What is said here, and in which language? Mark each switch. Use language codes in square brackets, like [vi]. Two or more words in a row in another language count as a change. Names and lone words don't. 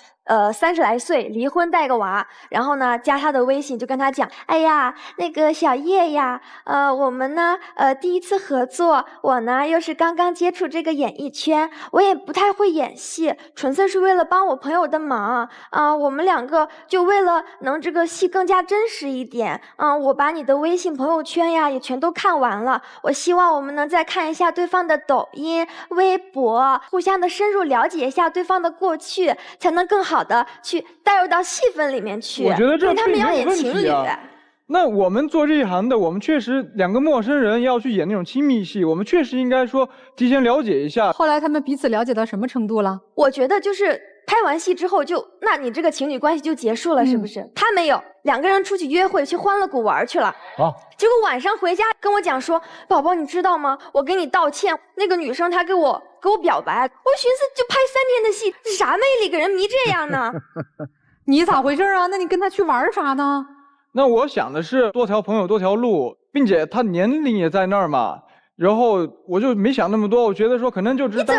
[zh] 30 來歲，離婚帶個娃，然後呢加他的微信，就跟他講，哎呀，那個小葉呀，我們呢第一次合作，我呢又是剛剛接觸這個演藝圈，我也不太會演戲，純粹是為了幫我朋友的忙我們兩個就為了能這個戲更加真實一點，我把你的微信朋友圈呀也全都看完了，我希望我們能再看一下對方的抖音、微博，互相的深入了解一下對方的過去，才能更好的去帶入到戲份裡面去。我觉得这他们要演情侣。那我們做這一行的，我們確實兩個陌生人要去演那種親密戲，我們確實應該說提前了解一下。後來他們彼此了解到什麼程度了？我覺得就是拍完戲之後那你這個情侶關係就結束了，是不是？他沒有，兩個人出去約會，去歡樂谷玩去了。結果晚上回家跟我講說，寶寶你知道嗎？我給你道歉，那個女生她給我表白，我尋思就拍3天的戲，這啥魅力給人迷這樣呢？你咋回事啊？那你跟他去玩啥呢？那我想的是多條朋友多條路，並且他年齡也在那兒嘛，然後我就沒想那麼多，我覺得說可能就只是單純。